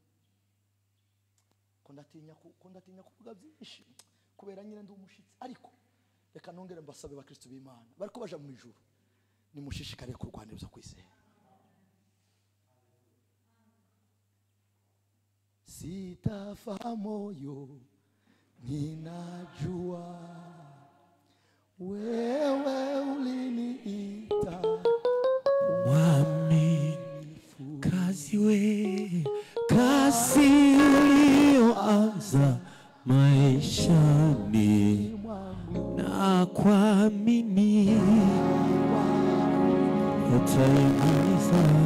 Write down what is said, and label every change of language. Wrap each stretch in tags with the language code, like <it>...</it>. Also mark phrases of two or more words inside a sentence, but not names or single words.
<rw>Ko ndatinya kuvuga byinshi kubera nyine ndi umushitsi, ariko reka nongere mbasabe bakristo b'Imana bariko baja mu ijuru, nimushishikare kurwanira ibyo kwizera.</rw> <sw>Sitafa moyo, ninajua wewe uliniita mwaminifu. Kazi we, kazi ulioanza maishani, na kuamini utaimaliza.</sw>